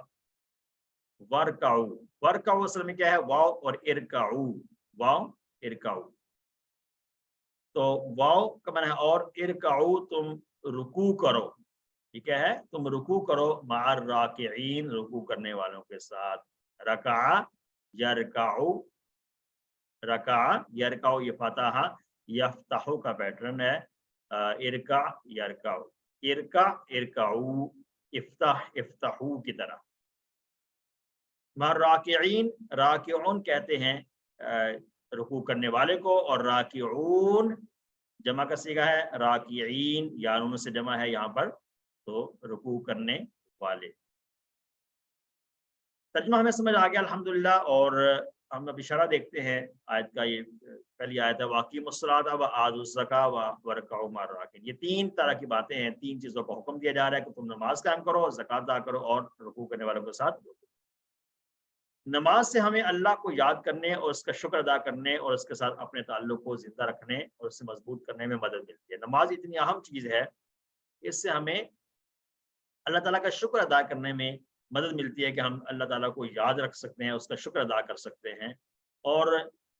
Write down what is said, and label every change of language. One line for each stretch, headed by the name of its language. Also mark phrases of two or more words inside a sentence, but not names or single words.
Urdu: ورکعو, ورکعو اصل میں کیا ہے, واو اور ارکعو,
Arabic: واو ارکعو.
Urdu: تو واو کا معنی ہے اور, ارکعو تم رکوع کرو. ٹھیک ہے, تم رکوع کرو,
Arabic: مع الراکعین
Urdu: رکوع کرنے والوں کے ساتھ.
Arabic: رکع یرکعو, رکع یرکعو
Urdu: یہ
Arabic: فتح یفتحو
Urdu: کا پیٹرن ہے.
Arabic: ارکع یرکعو, ارکع ارکعو, افتح افتحو
Urdu: کی طرح. راکعین, راکعون کہتے ہیں رکوع کرنے والے کو, اور راکعون جمع کا صیغہ ہے. راکعین یانون سے جمع ہے یہاں پر, تو رکوع کرنے والے. ترجمہ ہمیں سمجھ آ گیا الحمدللہ. اور ہم اب اشارہ دیکھتے ہیں آیت کا. یہ پہلی آیت ہے
Arabic: وَأَقِیمُوا الصَّلَاةَ وَآتُوا الزَّکَاةَ وَارْکَعُوا مَعَ الرَّاکِعِینَ.
Urdu: یہ 3 طرح کی باتیں ہیں, 3 چیزوں کا حکم دیا جا رہا ہے کہ تم نماز قائم کرو, زکات ادا کرو, اور رکوع کرنے والوں کے ساتھ. نماز سے ہمیں اللہ کو یاد کرنے اور اس کا شکر ادا کرنے اور اس کے ساتھ اپنے تعلق کو زندہ رکھنے اور اس سے مضبوط کرنے میں مدد ملتی ہے. نماز اتنی اہم چیز ہے, اس سے ہمیں اللہ تعالیٰ کا شکر ادا کرنے میں مدد ملتی ہے کہ ہم اللہ تعالیٰ کو یاد رکھ سکتے ہیں, اس کا شکر ادا کر سکتے ہیں.